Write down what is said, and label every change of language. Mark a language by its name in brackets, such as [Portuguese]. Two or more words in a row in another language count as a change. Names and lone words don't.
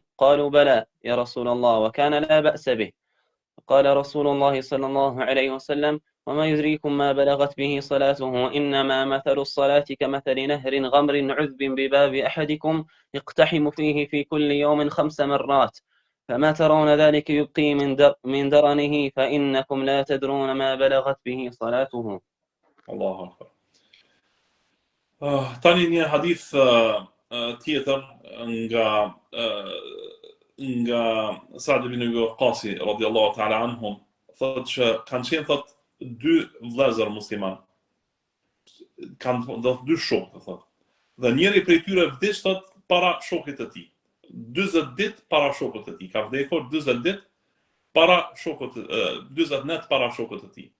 [Arabic] قالوا: بلى يا رسول الله، وكان لا بأس به. قال رسول الله صلى الله عليه وسلم: وما يدريكم ما بلغت به صلاته، إنما مثل الصلاة كمثل نهر غمر عذب بباب أحدكم يقتحم فيه في كل يوم 5 مرات، فما ترون ذلك يبقي من درنه، فإنكم لا تدرون ما بلغت به صلاته. الله أكبر. [Albanian] Tani një hadith tjetër nga Sa'd ibn Abi Waqqas [Arabic] رضي الله تعالى عنهم, [Albanian] thotë që kanë qenë thotë dy vëllezër musliman. Kanë dy shokë, thotë. Dhe njëri prej tyre vdiq thotë para shokit të tij. 40 ditë para shokut të tij. Ka vdekur 40 ditë para shokut 40 net para shokut të tij.